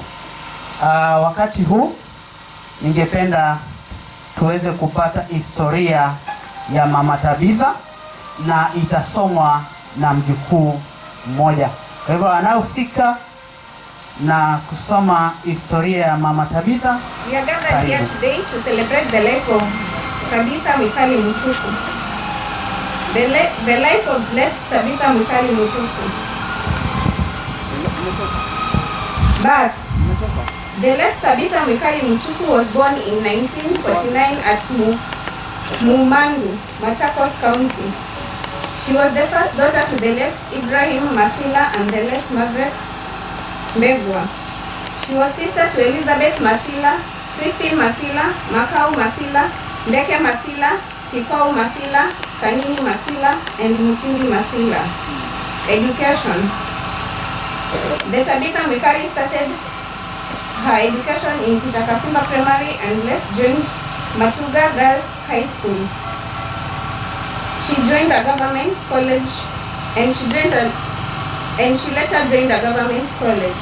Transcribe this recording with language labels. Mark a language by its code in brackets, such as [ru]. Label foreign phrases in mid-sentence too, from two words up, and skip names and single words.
[sw] Wakati huu ningependa tuweze kupata historia ya Mama Tabitha na itasomwa na mjukuu mmoja. Kwa hivyo anahusika na kusoma historia ya Mama Tabitha. [en] We are gathered here today to celebrate the life of Tabitha Mikali Mutuku. The life of late Tabitha Mikali Mutuku. Birth. The late Tabitha Mikali Mutuku was born in 1949 at Mumangu, Machakos County. She was the first daughter to the late Ibrahim Masila and the late Margaret Mbegwa. She was sister to Elizabeth Masila, Christine Masila, Makau Masila, Ndeke Masila, Kikau Masila, Kanini Masila, and Mutindi Masila. Education. The Tabitha Mikali started her education in Kichakasimba Primary and later joined Matuga Girls High School. She joined a government college and she later joined a government college.